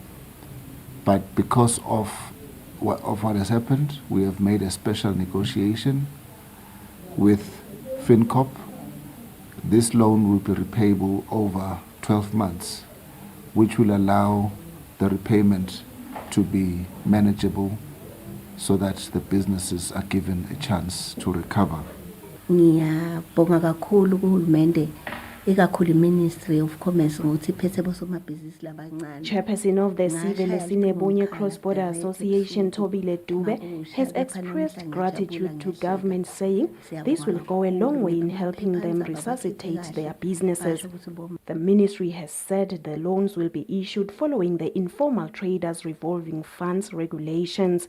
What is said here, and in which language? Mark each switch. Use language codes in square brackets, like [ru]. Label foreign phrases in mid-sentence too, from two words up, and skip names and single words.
[en] But because of what has happened, we have made a special negotiation with FinCop. This loan will be repayable over 12 months, which will allow the repayment to be manageable so that the businesses are given a chance to recover. [nd] Ngiyabonga kakhulu kuhulumende ikakhulu Ministry of Commerce ngokuthi iphethe bosomabhizinisi labancane. [en] Chairperson of the Civil Sinebonye Cross-Border Association, Tobile Dube, has expressed gratitude to government, saying this will go a long way in helping them resuscitate their businesses. The ministry has said the loans will be issued following the informal traders revolving funds regulations.